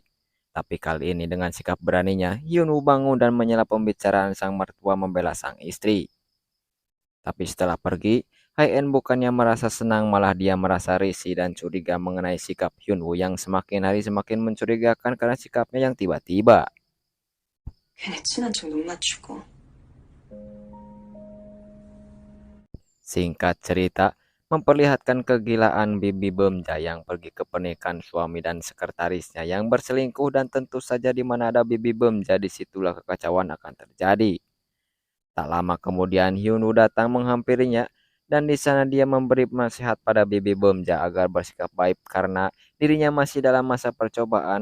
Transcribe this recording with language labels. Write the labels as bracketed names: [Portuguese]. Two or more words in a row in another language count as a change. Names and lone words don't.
[Indonesian] Tapi kali ini dengan sikap beraninya, Hyunwoo bangun dan menyela pembicaraan sang mertua membela sang istri. Tapi setelah pergi, Hae-in bukannya merasa senang, malah dia merasa risih dan curiga mengenai sikap Hyunwoo yang semakin hari semakin mencurigakan karena sikapnya yang tiba-tiba. [Korean] 괜히 친한 척 눈 맞추고. [Indonesian] Singkat cerita, memperlihatkan kegilaan Bibi Bemja yang pergi ke pernikahan suami dan sekretarisnya yang berselingkuh, dan tentu saja di mana ada Bibi Bemja disitulah kekacauan akan terjadi. Tak lama kemudian Hyunwoo datang menghampirinya dan di sana dia memberi nasihat pada Bibi Bemja agar bersikap baik karena dirinya masih dalam masa percobaan.